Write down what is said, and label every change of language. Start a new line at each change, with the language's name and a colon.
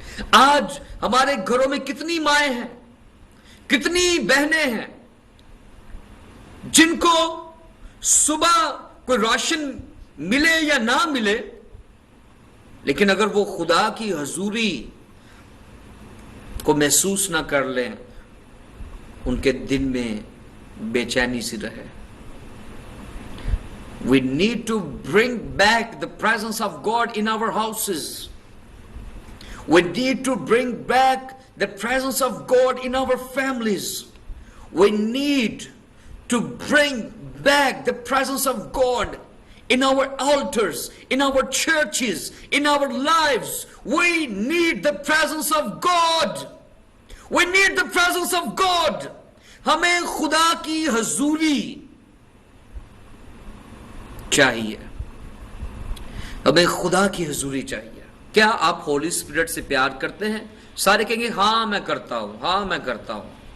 Urdu: آج ہمارے گھروں میں کتنی مائیں ہیں، کتنی بہنیں ہیں جن کو صبح کوئی راشن ملے یا نہ ملے، لیکن اگر وہ خدا کی حضوری کو محسوس نہ کر لیں ان کے دل میں بے چینی سی رہے.
English: We need to bring back the presence of God in our houses. We need to bring back the presence of God in our families. We need to bring back the presence of God in our altars, in our churches, in our lives. We need the presence of God. We need the presence of God.
Urdu: ہمیں خدا کی حضوری چاہیے، ہمیں خدا کی حضوری چاہیے. کیا آپ ہولی اسپرٹ سے پیار کرتے ہیں؟ سارے کہیں گے ہاں میں کرتا ہوں، ہاں میں کرتا ہوں.